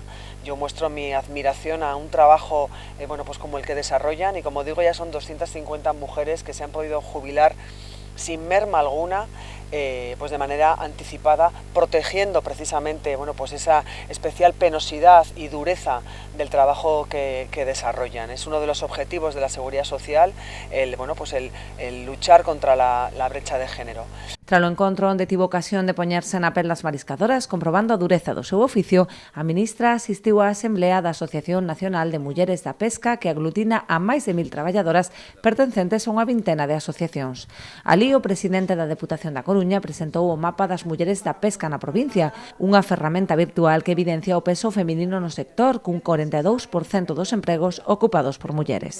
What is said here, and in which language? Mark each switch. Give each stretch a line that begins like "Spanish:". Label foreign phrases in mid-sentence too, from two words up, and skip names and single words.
Spanish: Yo muestro mi admiración a un trabajo como el que desarrollan, y, como digo, ya son 250 mujeres que se han podido jubilar sin merma alguna, pues de manera anticipada, protegiendo precisamente esa especial penosidad y dureza del trabajo que desarrollan. Es uno de los objetivos de la seguridad social el luchar contra la brecha de género.
Galician: Tras o encontro onde tivo ocasión de poñerse na pel das mariscadoras, comprobando a dureza do seu oficio, a ministra asistiu á Asamblea da Asociación Nacional de Mulleres da Pesca, que aglutina a máis de 1000 traballadoras pertencentes a unha vintena de asociacións. Alí, o presidente da Deputación da Coruña presentou o mapa das mulleres da pesca na provincia, unha ferramenta virtual que evidencia o peso feminino no sector, cun 42% dos empregos ocupados por mulleres.